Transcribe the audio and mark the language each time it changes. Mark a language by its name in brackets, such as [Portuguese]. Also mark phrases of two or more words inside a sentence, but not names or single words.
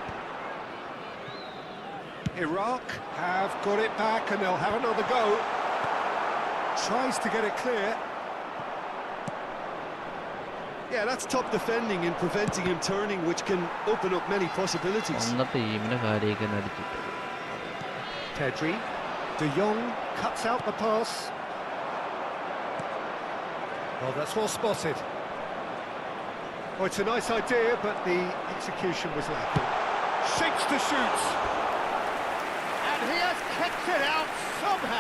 [English] Iraq have got it back and they'll have another go. Tries to get it clear. Yeah, that's top defending and preventing him turning, which can open up many possibilities. [Malayalam] സ്വന്തം ടീമിന്റെ കാര്യമൊക്കെ അടിച്ചിട്ട്. [English] Pedri. De Jong cuts out the pass. Oh, that's well spotted. Oh, it's a nice idea, but the execution was lacking. Shapes to shoot. And he has kept it out somehow.